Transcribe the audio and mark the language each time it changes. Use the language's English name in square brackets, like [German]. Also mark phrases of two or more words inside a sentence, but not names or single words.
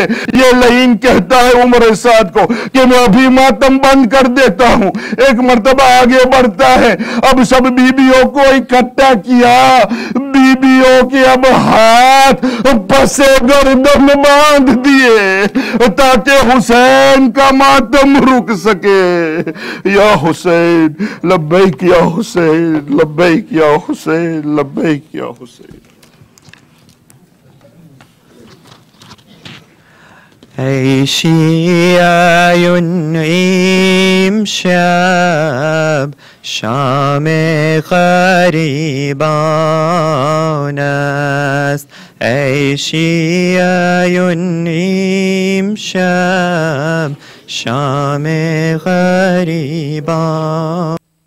[Urdu] یہ لعین کہتا ہے عمر سعد کو کہ میں ابھی ماتم بند کر دیتا ہوں. ایک مرتبہ آگے بڑھتا ہے, اب سب بیبیوں کو اکٹھا کیا, بیبیوں کے اب ہاتھ پسے گردن باندھ دیے تاکہ حسین کا ماتم رک سکے. [Arabic] یا حسین لبیک, یا حسین لبیک, یا حسین لبیک, یا حسین. [Persian] ای شیعیون شب شام غریبان است ای شیعیون شب شام غریبان